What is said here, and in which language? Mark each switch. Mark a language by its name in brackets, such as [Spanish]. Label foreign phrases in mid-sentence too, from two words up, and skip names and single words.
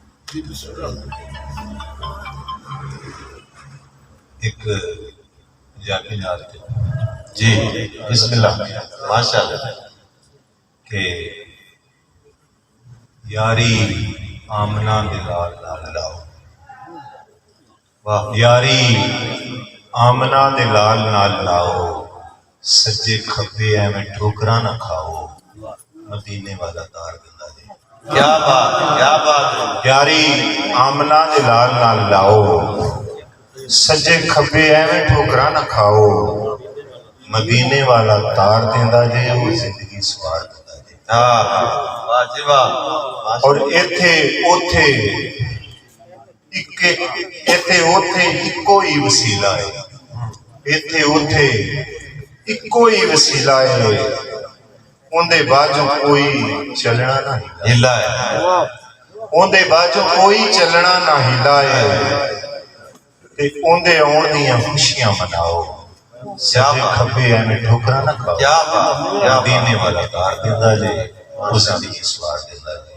[Punjabi] ایک پنجابی نعت جی [Arabic] بسم اللہ ماشاء اللہ [Punjabi] کہ یاری آمنا دلال نال لاؤ واہ یاری آمنا دلال نال لاؤ سجے کھبے ایویں ٹھوکراں نہ کھاؤ مدینے والا دار گندا جی کیا بات یاری آمنا دلال نال لاؤ سجے کھبے ایویں ٹھوکراں نہ کھاؤ مدینے والا تار دیندا جے او زندگی سوار دیندا جے واہ جی واہ اور ایتھے اوتھے اکو ہی وسیلہ ہے ایتھے اوتھے اکو ہی وسیلہ ہے اندے باجو کوئی چلنا نہ ہلا ہے اندے باجو کوئی چلنا نہ ہلا ہے تے اندے آن دیاں خوشیاں مناؤ سجے کھبے ایویں ٹھوکراں نہ کھاؤ مدینے والا تار دیندا جے او زندگی سوار دیندا جے